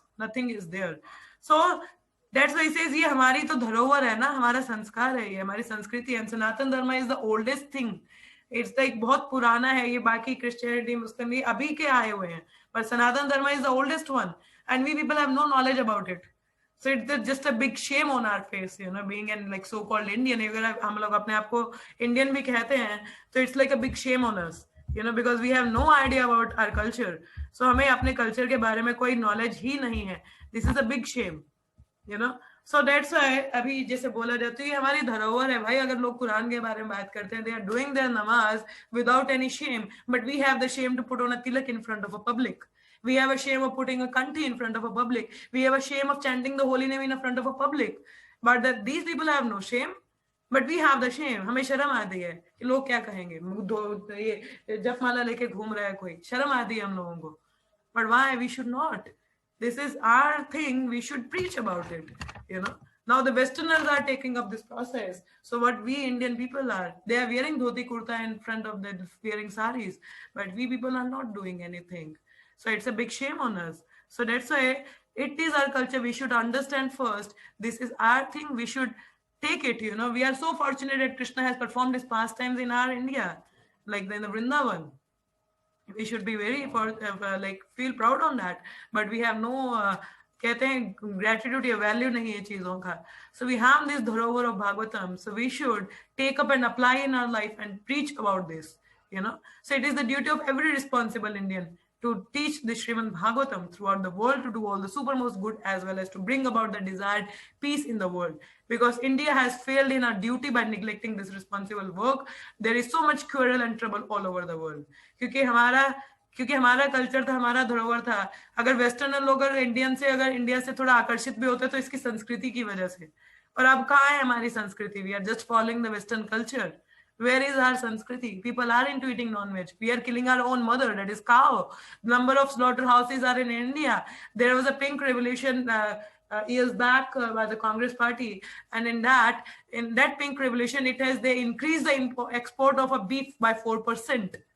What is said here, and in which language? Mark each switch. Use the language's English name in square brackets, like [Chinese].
[English] Nothing is there. So that's why he says [Hindi] ये हमारी तो धरोहर है ना, हमारा संस्कार है, ये हमारी संस्कृति है. [English] Sanatan Dharma is the oldest thing. [Hindi] It's like बहुत पुराना है ये. बाकी क्रिश्चियनिटी, मुस्लिम ये अभी के आए हुए हैं, [English] but Sanatan Dharma is the oldest one, and we people have no knowledge about it. So it's just a big shame on our face, you know, being an like so-called Indian. [Hindi] अगर हम लोग अपने आप को Indian भी कहते हैं, [English] तो it's like a big shame on us, you know, because we have no idea about our culture. [Hindi] So हमें अपने culture के बारे में कोई knowledge ही नहीं है. [English] This is a big shame, you know. So that's why [Hindi] अभी जैसे बोला जाता है ये हमारी धरोहर है भाई. अगर लोग कुरान के बारे में बात करते हैं, [English] they are doing their namaz without any shame, but we have the shame to put on a tilak in front of a public. We have a shame of putting a kanti in front of a public. We have a shame of chanting the holy name in front of a public. But these people have no shame, but we have the shame. [Hindi] हमें शर्म आती है कि लोग क्या कहेंगे, ये जपमाला लेके घूम रहा है कोई, शर्म आती है हम लोगों को. [English] But why? We should not. This is our thing. We should preach about it, you know. Now the Westerners are taking up this process. So what we Indian people are, they are wearing dhoti kurta in front of them, wearing saris, but we people are not doing anything. So it's a big shame on us. So that's why it is our culture. We should understand first, this is our thing. We should take it, you know. We are so fortunate that Krishna has performed his pastimes in our India, like in the Vrindavan. We should be very, like, feel proud on that. But we have no, [Hindi] कहते हैं gratitude या value नहीं है चीजों का. [English] So we have this dharohar of Bhagavatam. So we should take up and apply in our life and preach about this, you know. So it is the duty of every responsible Indian to teach the Srimad Bhagavatam throughout the world, to do all the supermost good, as well as to bring about the desired peace in the world. Because India has failed in our duty by neglecting this responsible work. There is so much quarrel and trouble all over the world. [Hindi] क्योंकि हमारा culture था, हमारा धरोहर था. अगर western लोग अगर India से थोड़ा आकर्षित भी होते तो इसकी संस्कृति की वजह से. और अब कहाँ है हमारी संस्कृति? [English] We are just following the Western culture. Where is our Sanskriti? People are into eating non-veg. We are killing our own mother, that is cow. Number of slaughterhouses are in India. There was a pink revolution years back by the Congress party, and in that pink revolution, they increased the export of a beef by 4%.